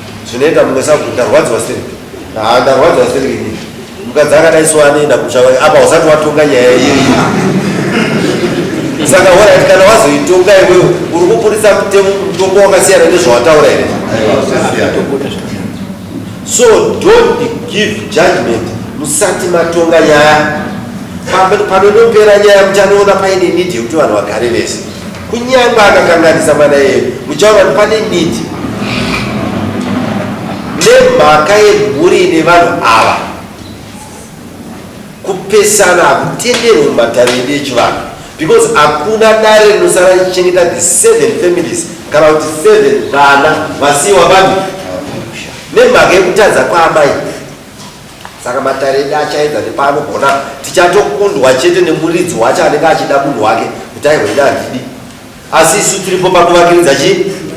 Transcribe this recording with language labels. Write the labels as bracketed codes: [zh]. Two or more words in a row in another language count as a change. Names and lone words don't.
[sn] Zvinoita mumwe sabhuku, "Ndarwadziwa sitereki." "Ah, ndarwadziwa sitereki inini." Mukadzi akadai so anoenda kumusha wake, apa usati watonga nyaya iyoyi. Saka wara kuti kana wazoitonga iwewe, uri kupurisa mutemo, mutongo wakasiyana nezvawataura here. [en] So don't give judgment, [sn] musati matonga nyaya. Pa-, panonopera nyaya muchanoona paine need yekuti vanhu vagare vese. Kunyange akakanganisa mana iyeyo, muchaona kuti pane need. Nemhaka yemhuri ine vanhu ava, kupesana hakutenderwi mumatare edu echivanhu. Because hakuna dare rinosara richichengeta [en] the seven families, [sn] kana kuti seven vana vasiyiwa vanhu. Nemhaka yekutadza kwaamai. Saka matare edu achaedza nepaanogona, tichatokundwa chete nemuridzi wacho anenge achida munhu wake, kuti, "Aiwa, ina handidi." Asi isu tiripo pakuvakiridza chi?